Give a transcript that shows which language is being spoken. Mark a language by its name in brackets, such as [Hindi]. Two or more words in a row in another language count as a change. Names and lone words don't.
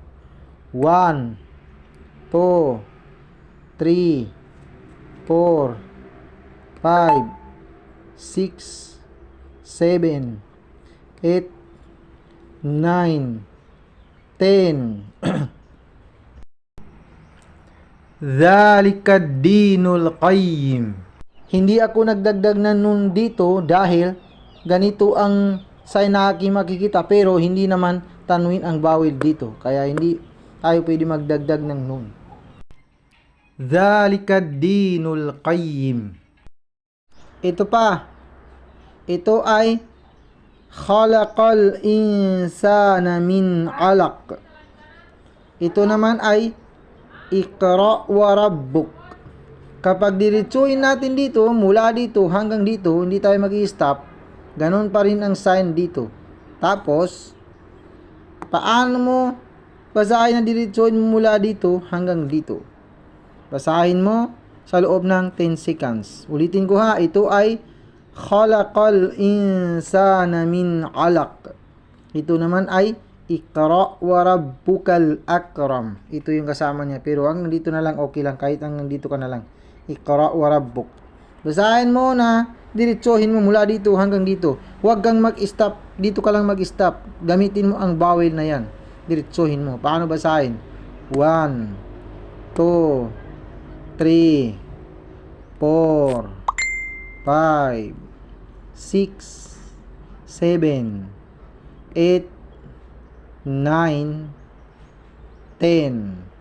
[Filipino] 1, 2, 3, 4, 5, 6, 7, 8, 9, 10. [Arabic] ذلك الدين القيم. [Filipino] Hindi ako nagdagdag na nun dito dahil ganito ang sign na aking makikita pero hindi naman tanwin ang vowel dito. Kaya hindi tayo pwede magdagdag ng nun. [Arabic] ذلك الدين القيم. [Filipino] Ito pa. Ito ay [Arabic] خلق الإنسان من علق. [Filipino] Ito naman ay [Arabic] اقرأ وربك. [Filipino] Kapag diretsuhin natin dito, mula dito hanggang dito, hindi tayo mag-i-stop. Ganon pa rin ang sign dito. Tapos, paano mo basahin na diretsuhin mo mula dito hanggang dito? Basahin mo sa loob ng 10 seconds. Ulitin ko ha, ito ay [Arabic] خلق الإنسان من علق. [Filipino] Ito naman ay [Arabic] اقرأ وربك الأكرم. [Filipino] Ito yung kasama niya. Pero ang nandito na lang, okay lang. Kahit ang nandito ka na lang. [Arabic] اقرأ وربك. [Filipino] Basahin mo na, diretsohin mo mula dito hanggang dito. Huwag kang mag-stop. Dito ka lang mag-stop. Gamitin mo ang vowel na yan. Diretsohin mo. Paano basahin? 1, 2, 3, 4, 5, 6, 7, 8, 9, 10.